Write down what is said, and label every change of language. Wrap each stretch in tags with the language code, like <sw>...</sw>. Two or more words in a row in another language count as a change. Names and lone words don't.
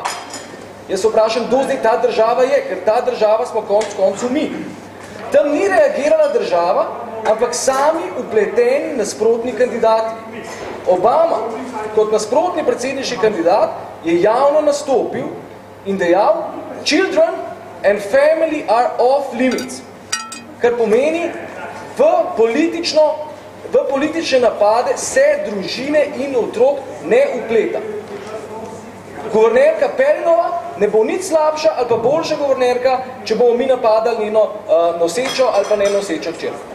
<sl>Jaz se vprašam, kdo zdaj ta država je, ker ta država smo konec koncu mi. Tam ni reagirala država, ampak sami upleteni nasprotni kandidati. Obama, kot nasprotni predsedniški kandidat, je javno nastopil in dejal,</sl> <en>children and family are off limits,</en> <sl>kar pomeni v politične napade se družine in otrok ne upleta. Guvernerka Pelinova ne bo nič slabša ali pa boljša guvernerka, če bomo mi napadali njeno nosečo ali pa nenosečo hčerko.</sl>